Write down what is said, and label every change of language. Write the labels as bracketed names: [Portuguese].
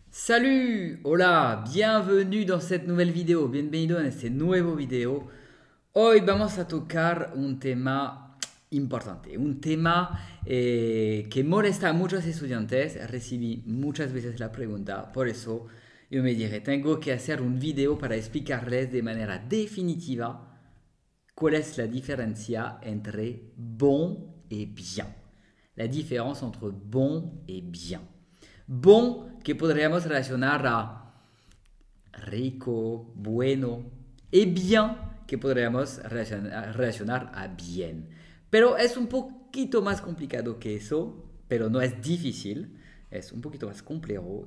[French] Salut, [Spanish] hola, [French] bienvenue dans cette nouvelle vidéo, [Spanish] bienvenido en este nuevo video. Hoy vamos a tocar un tema importante, un tema que molesta a muchos estudiantes. Recibí muchas veces la pregunta, por eso yo me dije, tengo que hacer un video para explicarles de manera definitiva cuál es la diferencia entre bon et bien. [French] La différence entre bon et bien. [Spanish] Bon, que podríamos relacionar a rico, bueno, y bien, que podríamos relacionar a bien. Pero es un poquito más complicado que eso, pero no es difícil, es un poquito más complejo.